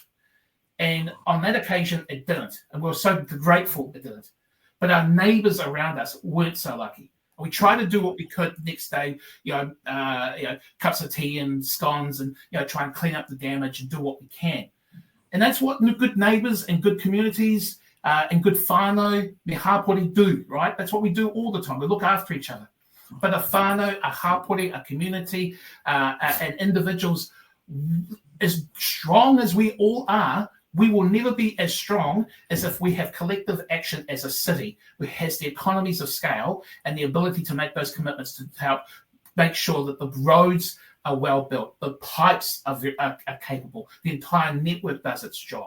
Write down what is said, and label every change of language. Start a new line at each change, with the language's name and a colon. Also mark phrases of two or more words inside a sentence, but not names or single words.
English: And on that occasion, it didn't. And we were so grateful it didn't. But our neighbours around us weren't so lucky. And we tried to do what we could the next day, cups of tea and scones, and try and clean up the damage and do what we can. And that's what good neighbours and good communities and good whānau,
Māori: me hapori
English: do, right? That's what we do all the time. We look after each other. But a whānau, a hapori, a community, and individuals, as strong as we all are, we will never be as strong as if we have collective action as a city, which has the economies of scale and the ability to make those commitments to help make sure that the roads are well built, the pipes are capable, the entire network does its job.